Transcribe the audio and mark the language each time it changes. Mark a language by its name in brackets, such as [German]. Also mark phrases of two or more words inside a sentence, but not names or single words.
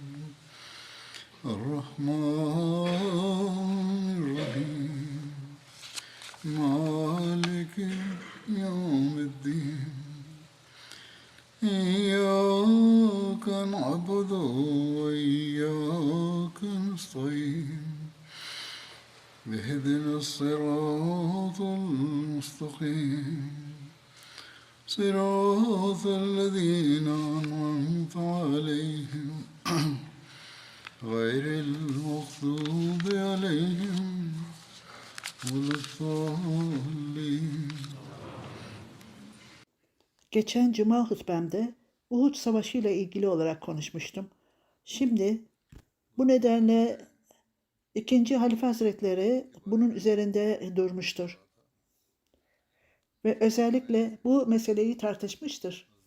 [Arabic] الرحمن الرحيم مالك يوم الدين إياك نعبد وإياك نستعين اهدنا الصراط المستقيم صراط الذين أنعمت عليهم غير المغضوب عليهم ولا الضالين. [Turkish] Geçen Cuma hutbemde Uhud Savaşı ile ilgili olarak konuşmuştum. Şimdi bu nedenle 2. Halife Hazretleri bunun üzerinde durmuştur. Ve özellikle bu meseleyi tartışmıştır.